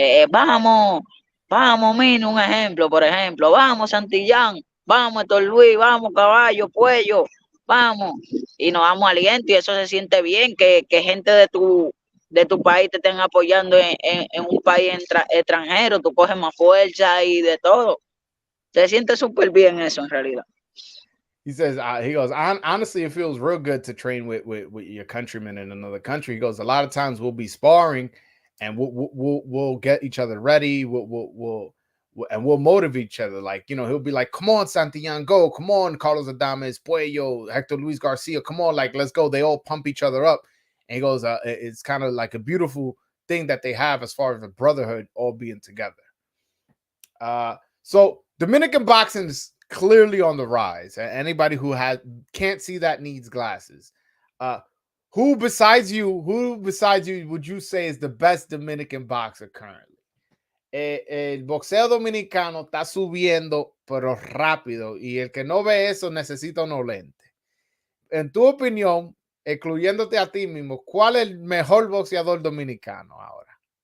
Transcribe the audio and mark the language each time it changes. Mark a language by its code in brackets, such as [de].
[es] Vamos, vamos, Mini, un ejemplo, por ejemplo, vamos, Santillán, vamos, Héctor Luis, vamos, Caballo, Puello, vamos. Y nos damos aliento y eso se siente bien, que gente de tu país te estén apoyando en un país extranjero, tú coges más fuerza y de todo. Se siente súper bien eso en realidad. [en] He says, he goes, honestly, it feels real good to train with your countrymen in another country. He goes, a lot of times we'll be sparring and we'll get each other ready. We'll motivate each other. Like, you know, he'll be like, come on, Santillan, go. Come on, Carlos Adames, Puello, Hector Luis Garcia. Come on, like, let's go. They all pump each other up. And he goes, it's kind of like a beautiful thing that they have as far as the brotherhood all being together. So Dominican boxing is clearly on the rise. Anybody who can't see that needs glasses. Who besides you would you say is the best Dominican boxer currently? [es] El boxeo dominicano está subiendo, pero rápido, y el que no ve eso necesita unos lentes. En tu opinión, excluyéndote a ti mismo, ¿cuál es el mejor boxeador dominicano ahora?